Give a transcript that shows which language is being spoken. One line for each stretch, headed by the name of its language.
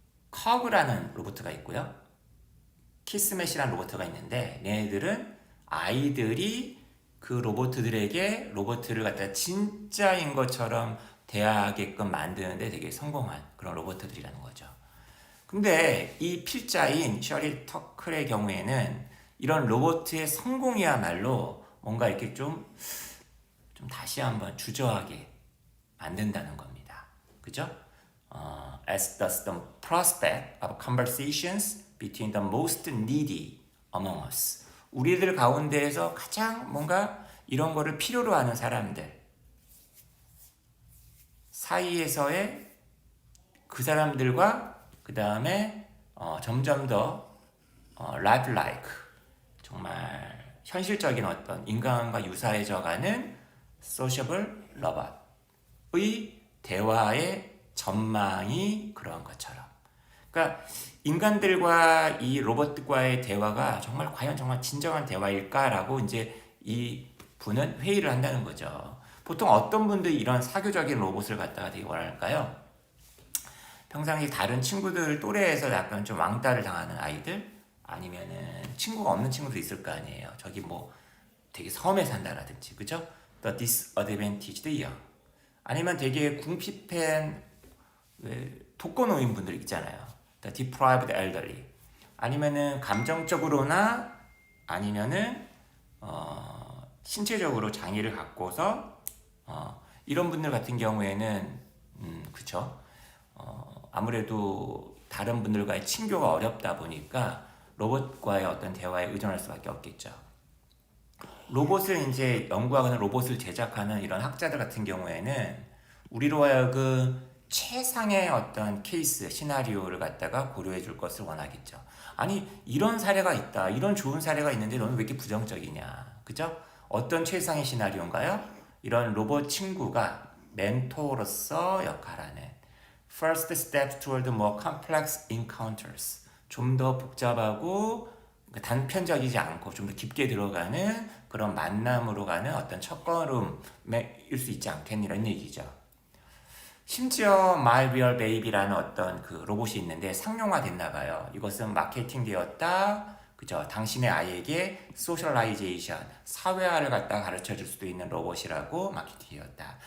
Korean: 커브라는 로봇가 있고요. 키스맷이라는 로봇가 있는데 얘네들은 아이들이 그 로봇들에게 로봇을 갖다 진짜인 것처럼 대하게끔 만드는데 되게 성공한 그런 로봇들이라는 거죠. 근데 이 필자인 셔리 터클의 경우에는 이런 로봇의 성공이야말로 뭔가 이렇게 좀 다시 한번 주저하게 만든다는 겁니다. 그죠?
English: As does the prospect of conversations between the most needy among us.
Korean: 우리들 가운데에서 가장 뭔가 이런 거를 필요로 하는 사람들 사이에서의 그 사람들과 그 다음에 점점 더
English: life like
Korean: 정말 현실적인 어떤 인간과 유사해져가는
English: sociable robot
Korean: 의 대화의 전망이 그런 것처럼. 그러니까 인간들과 이 로봇과의 대화가 정말 진정한 대화일까라고 이제 이 분은 회의를 한다는 거죠. 보통 어떤 분들이 이런 사교적인 로봇을 갖다가 되게 원할까요? 평상시 다른 친구들 또래에서 약간 좀 왕따를 당하는 아이들 아니면은 친구가 없는 친구도 있을 거 아니에요. 저기 뭐 되게 섬에 산다라든지, 그죠?
English: The disadvantaged young.
Korean: 아니면 되게 궁핍한 독거노인 분들 있잖아요.
English: The deprived elderly.
Korean: 아니면은 감정적으로나 아니면은 신체적으로 장애를 갖고서 이런 분들 같은 경우에는 그쵸? 아무래도 다른 분들과의 친교가 어렵다 보니까 로봇과의 어떤 대화에 의존할 수밖에 없겠죠. 로봇을 이제 연구하거나 로봇을 제작하는 이런 학자들 같은 경우에는 우리로 하여금 최상의 어떤 케이스, 시나리오를 갖다가 고려해 줄 것을 원하겠죠. 아니, 이런 사례가 있다. 이런 좋은 사례가 있는데 너는 왜 이렇게 부정적이냐. 그죠? 어떤 최상의 시나리오인가요? 이런 로봇 친구가 멘토로서 역할하는
English: First step toward more complex encounters.
Korean: 좀 더 복잡하고 단편적이지 않고 좀 더 깊게 들어가는 그런 만남으로 가는 어떤 첫걸음일 수 있지 않겠니? 이런 얘기죠. 심지어 My Real Baby라는 어떤 그 로봇이 있는데 상용화 됐나 봐요. 이것은 마케팅 되었다. 그죠? 당신의 아이에게 소셜라이제이션, 사회화를 갖다 가르쳐 줄 수도 있는 로봇이라고 마케팅 되었다.